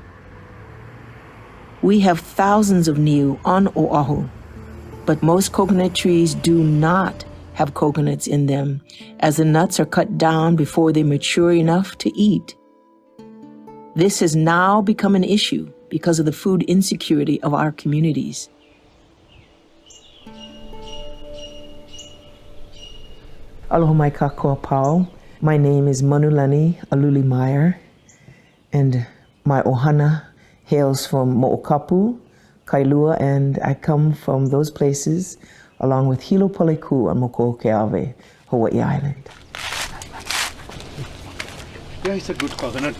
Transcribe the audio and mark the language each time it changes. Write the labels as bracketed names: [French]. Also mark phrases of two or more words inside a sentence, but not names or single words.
[English] We have thousands of niu on Oahu, but most coconut trees do not have coconuts in them, as the nuts are cut down before they mature enough to eat. This has now become an issue because of the food insecurity of our communities. [Hawaiian] Aloha mai kākou pau. [English] My name is Manu Meyer I, and my ohana hails from Mo'okapu, Kailua, and I come from those places along with Hilo Poleku on Moko'oke'awe, Hawaii Island. Yeah, it's a good coconut.